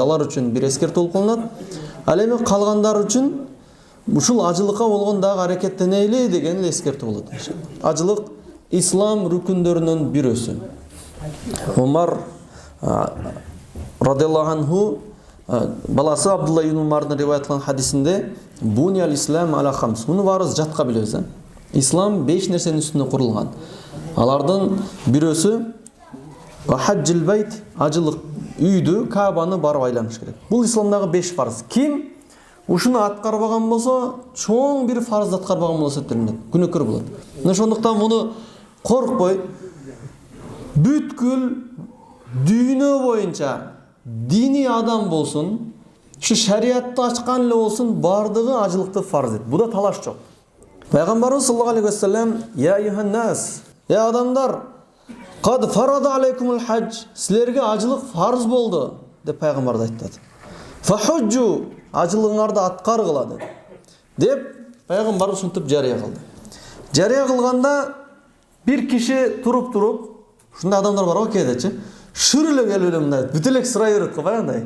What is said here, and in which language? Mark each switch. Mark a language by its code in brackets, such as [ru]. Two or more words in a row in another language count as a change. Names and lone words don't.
[ky] Алар үчүн бир эскертүү болуп калынат. Ал эми калгандар үчүн ушул ажылыкка болгон дагы аракеттенели деген эскертүү болот. Ажылык ислам рүкүндөрүнүн бирөөсү. Умар [ar] رضي الله عنه [ky] баласы Абдулла ибн Умардан риваят кылган хадисинде [ar] بني الإسلام على خمس. [ky] Муну баарыбыз жатка билебиз. Ислам 5 нерсенин үстүнө курулган. Алардын бирөөсү [ar] حج البيت, [ky] ажылык үйдү, Каабаны барып айланыш керек. Бул исламдагы 5 фарз. Ким ушуну аткарбаган болсо, чоң бир фарзды аткарбаган болсо эсептелинет, күнөөкөр болот. Мына ошондуктан муну коркпой, бүткүл дүйнө боюнча дини адам болсун, ушу шариятты ачкан эле болсун, бардыгы ажылыкты фарз эт. Буда талаш жок. Пайгамбарыбыз [ar] صلى الله عليه وسلم: "يا أيها الناس, [ky] я адамдар, [ar] قد فرض عليكم الحج, [ky] силерге ажылык фарз болду" деп пайгамбар айтты. "Фахуджу, ажылыгыңарды аткаргыла" деп пайгамбар ушинтип жарыя кылды. Жарыя кылганда бир киши туруп, ушундай адамдар бар го кээдечи, шүрүлө келип эле мындай бүт эле сурай берет го баягындай.